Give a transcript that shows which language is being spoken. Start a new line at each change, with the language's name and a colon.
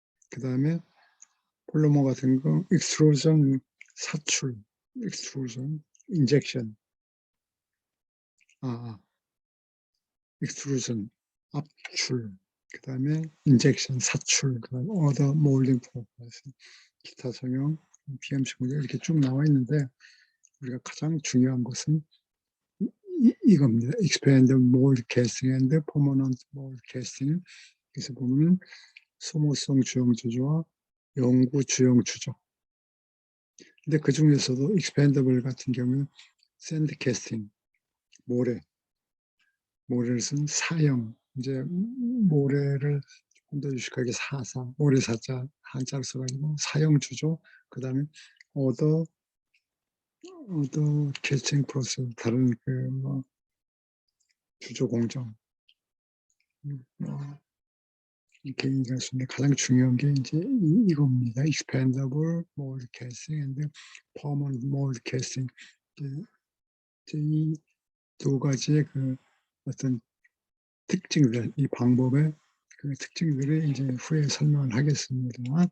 Korean: 그 다음에 폴리머 같은 거 익스트루전 사출, 익스트루전 인젝션, 익스트루전 압출, 그 다음에 인젝션 사출, 그 다음에 어더 몰딩 프로세스, 기타 성형, PMC 공정 이렇게 쭉 나와 있는데, 우리가 가장 중요한 것은 이겁니다.
English: Expand mold casting and permanent mold casting.
Korean: 그래서 보면 소모성 주형 주조와 영구 주형 주조. 근데 그 중에서도 expandable 같은 경우는 샌드 캐스팅, 모래를 쓴 사형, 이제 모래를 좀 더 유식하게 모래사자 한자를 써가지고 사형 주조, 그 다음에 어더 캐스팅 프로세스, 다른 주조 공정, 이렇게 얘기할 수 있는데, 가장 중요한 게 이제 이겁니다.
English: expandable mold casting and permanent mold casting.
Korean: 이 두 가지의 어떤 특징들, 이 방법의 특징들을 이제 후에 설명을 하겠습니다.